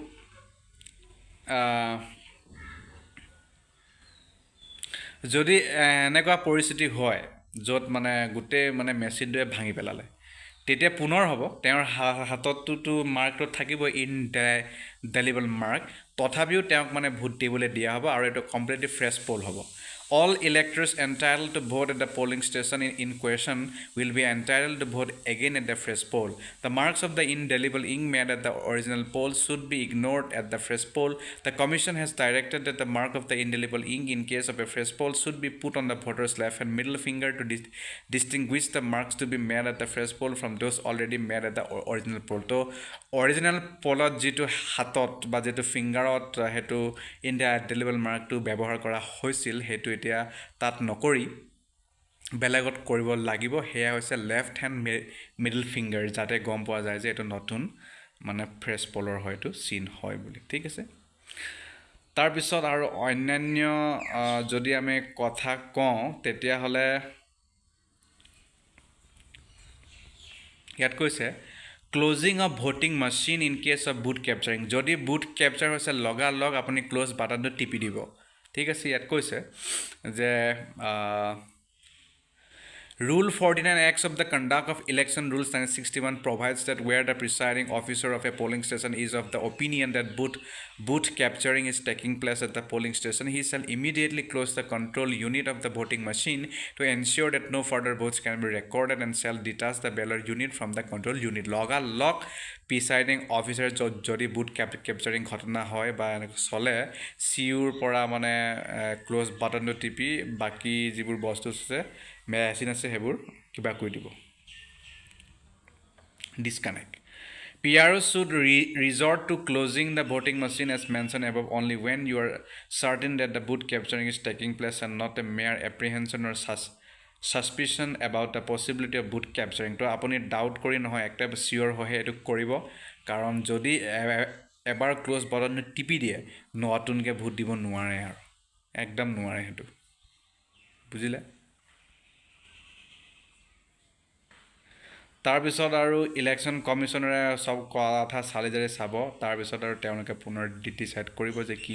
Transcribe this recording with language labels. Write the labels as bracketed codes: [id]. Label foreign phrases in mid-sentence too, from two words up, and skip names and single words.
[as] যদি এনেকুৱা পৰিস্থিতি হয় য'ত মানে গোটেই মানে মেচিনটোৱে ভাঙি পেলালে তেতিয়া পুনৰ হ'ব তেওঁৰ হাততটো মাৰ্কটো থাকিব [en] indelible mark [as] তথাপিও তেওঁক মানে ভোট দিবলৈ দিয়া হ'ব আৰু এটা [en] completely fresh poll [as] হ'ব [en] all electors entitled to vote at the polling station in question will be entitled to vote again at the fresh poll. The marks of the indelible ink made at the original poll should be ignored at the fresh poll. The Commission has directed that the mark of the indelible ink in case of a fresh poll should be put on the voter's left and middle finger to distinguish the marks to be made at the fresh poll from those already made at the original poll. So, original [as] pollot যেটো হাতত বা যেটো ফিংগাৰত হেতু [en] indelible mark to [as] ব্যৱহাৰ কৰা হৈছিল হেতু এতিয়া তাত নকৰি বেলেগত কৰিব লাগিব হেয়া হৈছে [en] left hand middle finger [as] যাতে গম পোৱা যায় যে এটো নতুন মানে ফ্ৰেছ পোলৰ হয়তো চিন হয় বুলি ঠিক আছে তাৰ পিছত আৰু অন্যান্য যদি আমি কথা কওঁ তেতিয়া হলে ইয়াত কৈছে [en] closing of voting machine in case of boot capturing [as] যদি [en] boot capture [as] হৈছে লগালগ আপুনি ক্লোজ বাটনটো টিপি দিব ঠিক আছে ইয়াত কৈছে যে [en] Rule 49X of the Conduct of Election Rules 1961 provides that where the presiding officer of a polling station is of the opinion that booth capturing is taking place at the polling station, he shall immediately close the control unit of the voting machine to ensure that no further votes can be recorded and shall detach the ballot unit from the control unit. [as] লগালগ প্ৰিচাইডিং অফিচাৰ যদি [en] booth capturing [as] ঘটনা হয় বা এনেকৈ চলে চিউৰ পৰা মানে ক্ল'জ বাটনটো টিপি বাকী যিবোৰ বস্তু আছে মেচিন আছে সেইবোৰ কিবা কৰি দিব disconnect. [en] PROs should resort to closing the voting machine as mentioned above only when you are certain that the booth capturing is taking place and not a mere apprehension or suspicion about the possibility of boot capturing. [as] তো আপুনি ডাউট কৰি নহয় একটা চিয়'ৰ হৈ এইটো কৰিব কাৰণ যদি এবাৰ ক্ল'জ বাটনটো টিপি দিয়ে নতুনকৈ ভোট দিব নোৱাৰে আৰু একদম নোৱাৰে সেইটো বুজিলে তাৰপিছত আৰু ইলেকশ্যন কমিশ্যনাৰে চব কথা চালি জাৰি চাব তাৰপিছত আৰু তেওঁলোকে পুনৰ ডিচাইড কৰিব যে কি